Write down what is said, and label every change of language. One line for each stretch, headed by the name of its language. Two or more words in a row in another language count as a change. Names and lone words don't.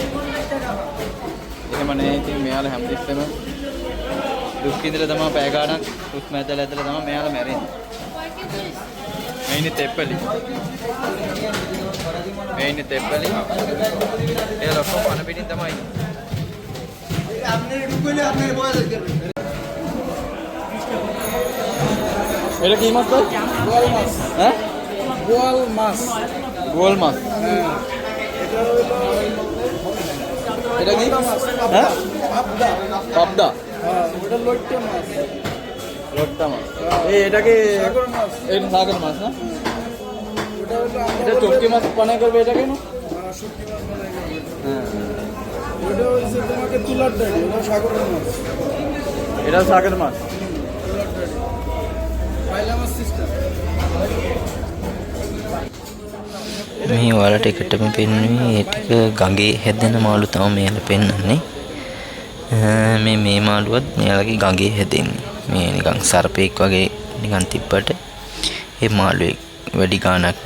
Sinhala: එහෙම නැහැ ඉතින් මෙයාලා හැමතිස්සෙම දුක් විඳලා තමයි පැය ගාණක් හුස්ම ඇදලා තමයි මෙයාලා මැරෙන්නේ. මේ ඉන්නේ තෙප්පලි. එයාලා ඔක්කොම පණ පිටින් තමයි ඉන්නේ.
Bangla: এটা কি মাছ তো? গোয়াল মাছ। হ্যাঁ? গোয়াল মাছ। এটা কি মাছ? হ্যাঁ? পাবদা। হ্যাঁ, ওটা লট্টা মাছ। এটা কি সাগর মাছ? এটা সাগর মাছ না? এটা চটকি মাছ বানাই করবে এটাকে না? হ্যাঁ, চটকি মাছ বানাই করবে। হ্যাঁ। ওটা হইছে তোমাকে তুলার ডালি, ওটা সাগর মাছ। এটা সাগর মাছ।
Sinhala: මේ ඔයාලට එකටම පෙන්වන්නේ ඒ ටික ගඟේ හැදෙන මාළු තමයි මෙයාලා පෙන්වන්නේ. මේ මාළුවත් මෙයාලගේ ගඟේ හැදෙන්නේ. මේ නිකන් සර්පෙක් වගේ නිකන් තිබ්බට ඒ මාළුවේ වැඩි ගාණක් නැහැ.